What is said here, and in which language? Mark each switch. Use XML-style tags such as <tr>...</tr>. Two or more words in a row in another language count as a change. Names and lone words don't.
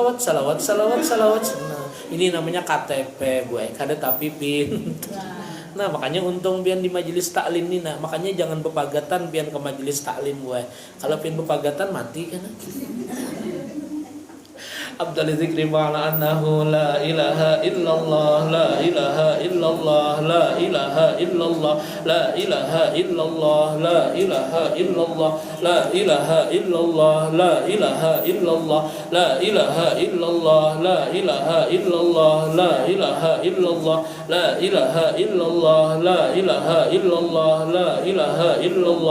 <bjn>Nah, ini namanya KTP gue. Kada tapi pin. Nah makanya untung pian di</bjn> <ar>majelis taklim</ar> <bjn>nih. Nah makanya jangan bepagatan pian ke</bjn> <ar>majelis taklim</ar> <bjn>gue. Kalau pian bepagatan mati kan.</bjn> <ar>عبد الذكر معنى أنه لا إله إلا الله، لا إله إلا الله، لا إله إلا الله، لا إله إلا الله، لا إله إلا الله، لا إله إلا الله، لا إله إلا الله، لا إله إلا الله، لا إله إلا الله، لا إله إلا الله، لا إله إلا الله، لا إله إلا الله، لا إله إلا الله.</ar>